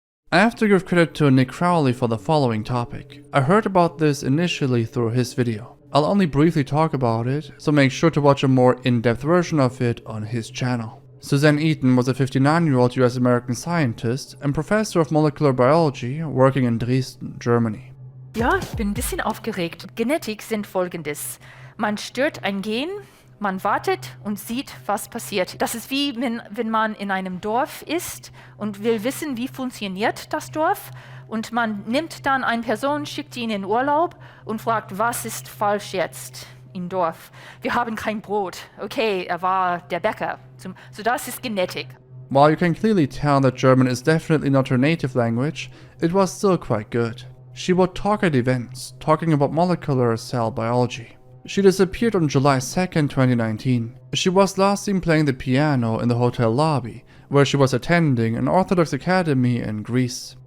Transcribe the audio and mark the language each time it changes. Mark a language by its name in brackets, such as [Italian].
[English] I have to give credit to Nick Crowley for the following topic. I heard about this initially through his video. I'll only briefly talk about it, so make sure to watch a more in-depth version of it on his channel. Suzanne Eaton was a 59-year-old US-American scientist and professor of molecular biology working in Dresden, Germany. [German] Ja, ich bin ein bisschen aufgeregt. Genetik sind folgendes. Man stört ein Gen, man wartet und sieht, was passiert. Das ist wie wenn man in einem Dorf ist und will wissen, wie funktioniert das Dorf. Und man nimmt dann eine Person, schickt ihn in Urlaub und fragt, was ist falsch jetzt im Dorf? Wir haben kein Brot. Okay, er war der Bäcker. So das ist Genetik. [English] While you can clearly tell that German is definitely not her native language, it was still quite good. She would talk at events, talking about molecular cell biology. She disappeared on July 2nd, 2019. She was last seen playing the piano in the hotel lobby, where she was attending an Orthodox academy in Greece.